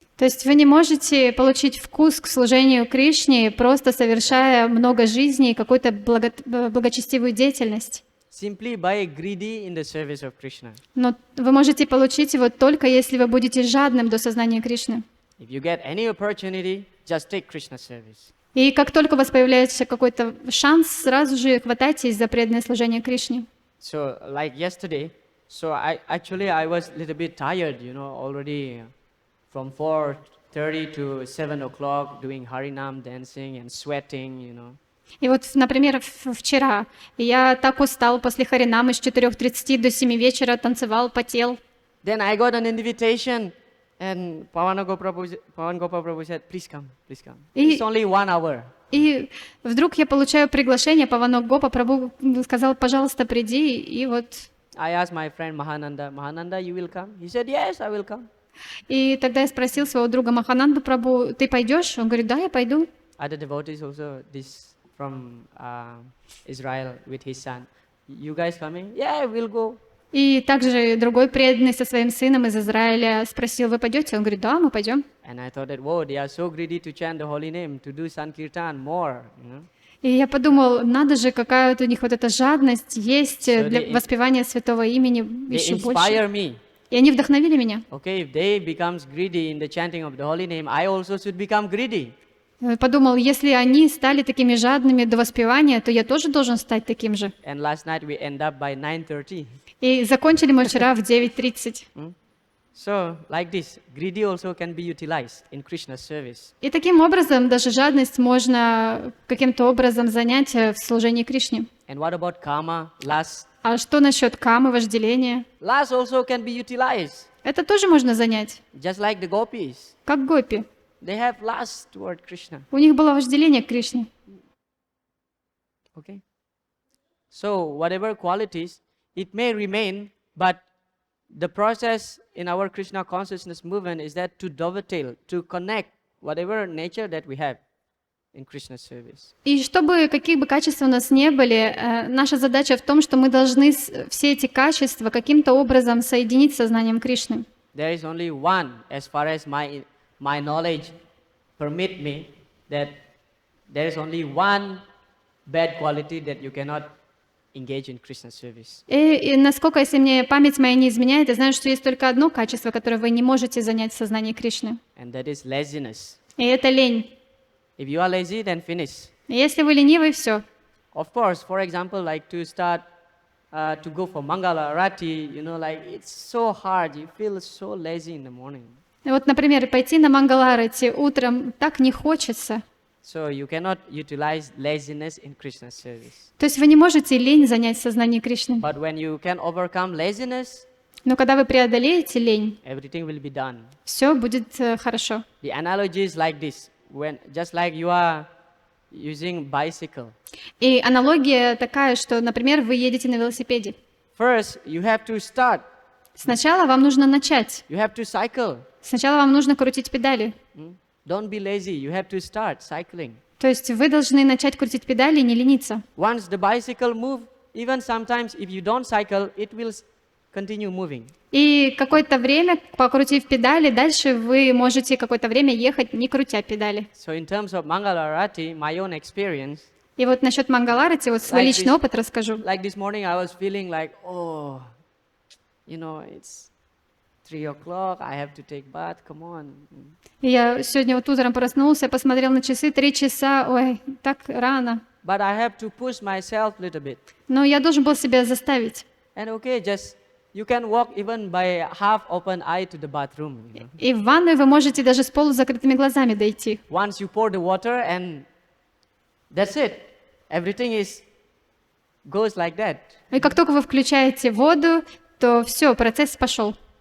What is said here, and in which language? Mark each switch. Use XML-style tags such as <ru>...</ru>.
<ru>То есть вы не можете получить вкус к служению Кришне, просто совершая много жизней, какую-то благочестивую деятельность.</ru> <en>Simply by greedy in the service of Krishna.</en> <ru>Но вы можете получить его только если вы будете жадным до сознания Кришны.</ru> <en>If you get any opportunity, just take Krishna's service.</en> <ru>И как только у вас появляется какой-то шанс, сразу же хватайтесь за преданное служение Кришне.</ru> <en>So like yesterday, I was a little bit tired, already from 4:30 to 7 o'clock doing Harinam dancing and sweating,</en> <ru>И вот, например, вчера я так устал после Харинамы с 4:30 до 7 вечера, танцевал, потел.</ru> <en>Then I got an invitation and Pavan Gopal Prabhu said, please come. It's only 1 hour.</en> <ru>И вдруг я получаю приглашение, Паванок Гопа Прабху сказал, пожалуйста, приди, и вот...</ru> <en>I asked my friend Mahananda, you will come? He said, yes, I will come.</en> <ru>И тогда я спросил своего друга Махананду Прабху, ты пойдешь? Он говорит, да, я пойду.</ru> <en>Other devotees also, this from Israel with his son. You guys coming? Yeah, we'll go.</en> <ru>И также другой преданный со своим сыном из Израиля спросил, вы пойдете? Он говорит, да, мы пойдем.</ru> <en>And I thought that, whoa, they are so greedy to chant the holy name, to do Sankirtan more,</en> <ru>И я подумал, надо же, какая вот у них вот эта жадность есть для воспевания святого имени еще больше.</ru> <en>Inspire me.</en> <ru>И они вдохновили меня.</ru> <en>Okay, if they becomes greedy in the chanting of the holy name, I also should become greedy.</en> <ru>Подумал, если они стали такими жадными до воспевания, то я тоже должен стать таким же.</ru> <en>And last night we end up by 9:30.</en> <ru>И закончили мы вчера в 9:30.</ru> <en>So, like this, greedy also can be utilized in Krishna's service.</en> <ru>И таким образом даже жадность можно каким-то образом занять в служении Кришне.</ru> <en>And what about kama, lust?</en> <ru>А что насчет камы, вожделения?</ru> <en>Lust also can be utilized,</en> <ru>Это тоже можно занять,</ru> <en>just like the gopis.</en> <ru>как гопи.</ru> <en>They have lust toward Krishna.</en> <ru>У них было вожделение к Кришне.</ru> <en>Okay. So, whatever qualities, it may remain, but the process in our Krishna consciousness movement is that to dovetail, to connect whatever nature that we have in Krishna's service.</en> <ru>И чтобы какие бы качества у нас не были, наша задача в том, что мы должны все эти качества каким-то образом соединить с сознанием Кришны.</ru> <en>There is only one, as far as my knowledge permit me, that there is only one bad quality that you cannot engage in Krishna service.</en> <ru>И насколько, если мне память моя не изменяет, я знаю, что есть только одно качество, которое вы не можете занять в сознании Кришны.</ru> <en>And that is laziness.</en> <ru>И это лень.</ru> <en>If you are lazy, then finish.</en> <ru>И если вы ленивый, все.</ru> <en>Of course, for example, like to start to go for Mangala Arati, like it's so hard. You feel so lazy in the morning.</en> <ru>Вот, например, пойти на Мангаларати утром так не хочется.</ru> <en>So you cannot utilize laziness in Krishna's service.</en> <ru>То есть вы не можете лень занять в сознании Кришны.</ru> <en>But when you can overcome laziness,</en> <ru>Но когда вы преодолеете лень,</ru> <en>everything will be done.</en> <ru>все будет хорошо.</ru> <en>The analogy is like this: when just like you are using bicycle.</en> <ru>И аналогия такая, что, например, вы едете на велосипеде.</ru> <en>First, you have to start.</en> <ru>Сначала вам нужно начать.</ru> <en>You have to cycle.</en> <ru>Сначала вам нужно крутить педали.</ru> <en>Don't be lazy. You have to start cycling.</en> <ru>То есть вы должны начать крутить педали и не лениться.</ru> <en>Once the bicycle move, even sometimes if you don't cycle, it will continue moving.</en> <ru>И какое-то время, покрутив педали, дальше вы можете какое-то время ехать, не крутя педали.</ru> <en>So in terms of Mangala Arati, my own experience,</en> <ru>И вот насчет Мангаларати, вот свой</ru> <en>Like</en> <ru>личный</ru> <en>this-</en> <ru>опыт расскажу.</ru> <en>Like this morning, I was feeling like, oh, it's 3 o'clock. I have to take bath. Come on.</en> <ru>И я сегодня вот утром проснулся, посмотрел на часы, 3 часа, ой, так рано.</ru> <en>But I have to push myself a little bit.</en> <ru>Но я должен был себя заставить.</ru> <en>And okay, just you can walk even by half open eye to the bathroom.</en> <ru>И в ванную вы можете даже с полузакрытыми глазами дойти.</ru> <en>Once you pour the water and that's it. Everything goes like that.</en> <ru>И как только вы включаете воду, то все, процесс пошел.</ru>